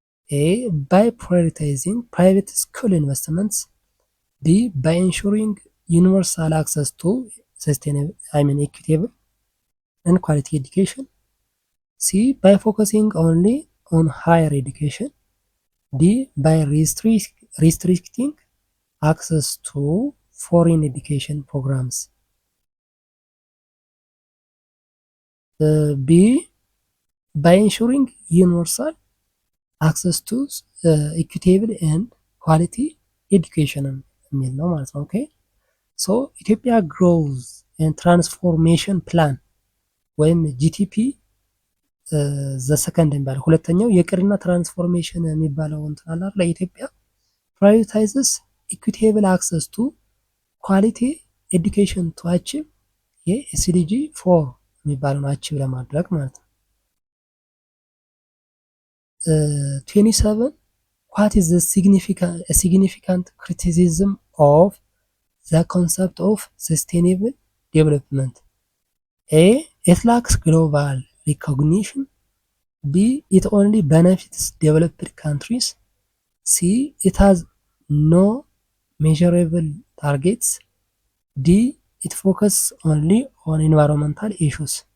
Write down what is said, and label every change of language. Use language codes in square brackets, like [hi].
[en] A by prioritizing private school investments, B by ensuring universal access to sustainable, equitable and quality education, C by focusing only on higher education, D by restricting access to foreign education programs. B by ensuring universal access to equitable and quality education [am] የሚል ነው ማለት ነው። [en] ኦኬ ሶ ኢትዮጵያ ግሮዝ ኤንድ ትራንስፎርሜሽን ፕላን ወይም ጂቲፒ ዘሰከንድ [am] የሚባለው ሁለተኛው የቅድና [en] ትራንስፎርሜሽን [am] የሚባለው እንትን አለ ለኢትዮጵያ [en] ፕራዮሪታይዝስ ኢኩቴብል አክሰስ ቱ ኳሊቲ ኤዱኬሽን ቱ አቺቭ የኤስዲጂ 4 [am] የሚባለውን አቺቭ ለማድረግ ማለት ነው። [en] 27 what is the significant criticism of the concept of sustainable development? A. It lacks global recognition. B. It only benefits developed countries. C. It has no measurable targets. D. It focuses only on environmental issues.